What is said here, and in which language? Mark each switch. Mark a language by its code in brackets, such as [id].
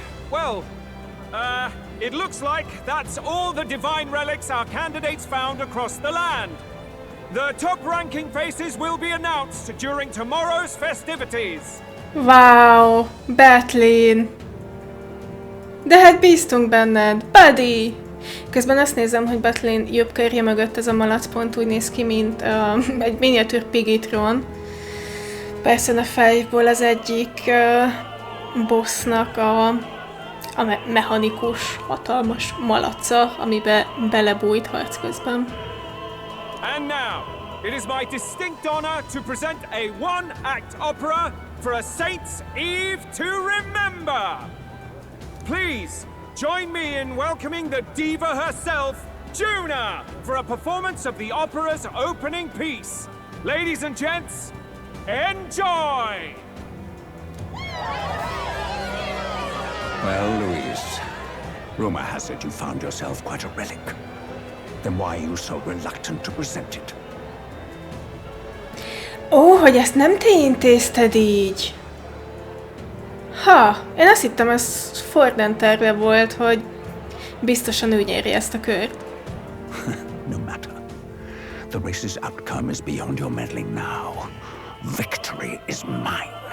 [en] Well, it looks like that's all the divine relics our candidates found across the land. The top-ranking faces will be announced during tomorrow's festivities. Wow, Batlin. [hu] De hát bíztunk benned, buddy! Közben azt nézem, hogy Batlin jobb körje mögött ez a malac pont úgy néz ki, mint egy miniatűr Piggytron. Persze a fejből az egyik bossnak a mechanikus, hatalmas malaca, amibe belebújt harc közben. [en] And now, it is my distinct honor to present a one-act opera for a Saint's Eve to remember. Please, join me in welcoming the diva herself, Juna, for a performance of the opera's opening piece. Ladies and gents, enjoy! Well, Luis, rumor has it you found yourself quite a relic. Then why are you so reluctant to present it? [hu] Ó, hogy ezt nem te intézted így. Ha, én azt hittem, ez Forden terve volt, hogy biztosan ő nyeri ezt a kört. [en] No matter. The race's outcome is beyond your meddling now. victory is mine.